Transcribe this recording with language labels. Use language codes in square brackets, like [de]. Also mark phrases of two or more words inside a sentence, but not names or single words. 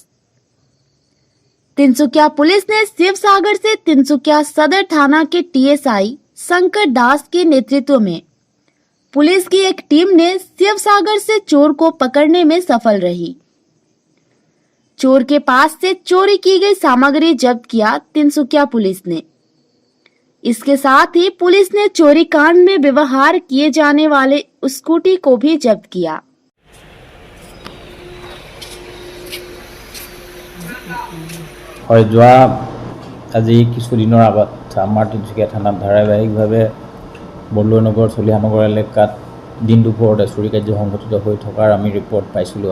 [hi] तिनसुकिया पुलिस ने शिव सागर से तिनसुकिया सदर थाना के टीएसआई शंकर दास के नेतृत्व में पुलिस की एक टीम ने शिव सागर से चोर को पकड़ने में सफल रही। चोर के पास से चोरी की गई सामग्री जब्त किया तिनसुकिया पुलिस ने। इसके साथ ही पुलिस ने चोरी कांड में व्यवहार किए जाने वाले स्कूटी को भी जब्त किया। [as] হয় যোৱা আজি কিছুদিনৰ আগত আমাৰ তিনচুকীয়া থানাত ধাৰাবাহিকভাৱে বৰদলৈনগৰ চলিহানগৰ এলেকাত দিন দুপৰতে চুৰি কাৰ্য সংঘটিত হৈ থকাৰ আমি ৰিপৰ্ট পাইছিলোঁ।